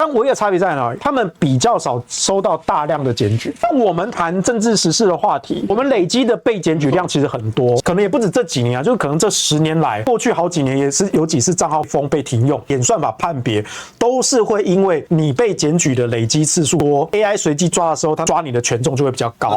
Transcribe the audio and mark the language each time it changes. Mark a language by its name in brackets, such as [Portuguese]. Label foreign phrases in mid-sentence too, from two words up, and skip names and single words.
[Chinese] 但唯一的差別在哪裡？他們比較少收到大量的檢舉。但我們談政治時事的話題，我們累積的被檢舉量其實很多，可能也不止這幾年啊，就是可能這10年來，過去好幾年也是有幾次賬號封被停用，演算法判別都是會因為你被檢舉的累積次數多 ，AI 隨機抓的時候，它抓你的權重就會比較高。